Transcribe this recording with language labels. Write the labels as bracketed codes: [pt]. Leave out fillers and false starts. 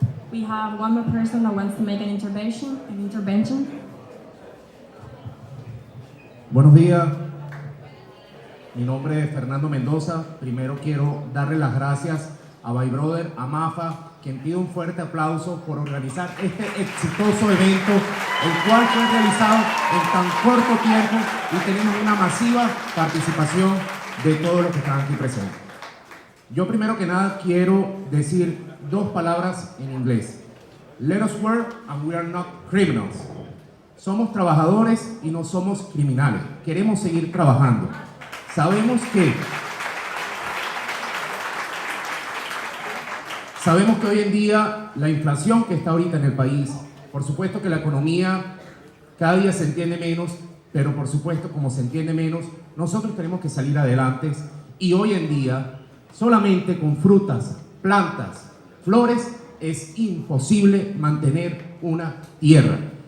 [en] We have one more person that wants to make an intervention. [es] Buenos días, mi nombre es Fernando Mendoza. Primero quiero darle las gracias a My Brother, a MAFA, quien pide un fuerte aplauso por organizar este exitoso evento, el cual fue realizado en tan corto tiempo y tenemos una masiva participación de todos los que están aquí presentes. Yo primero que nada quiero decir dos palabras en inglés. [en] Let us work and we are not criminals. [es] Somos trabajadores y no somos criminales. Queremos seguir trabajando. Sabemos que hoy en día la inflación que está ahorita en el país, por supuesto que la economía cada día se entiende menos, pero por supuesto como se entiende menos, nosotros tenemos que salir adelante y hoy en día solamente con frutas, plantas, flores es imposible mantener una tierra.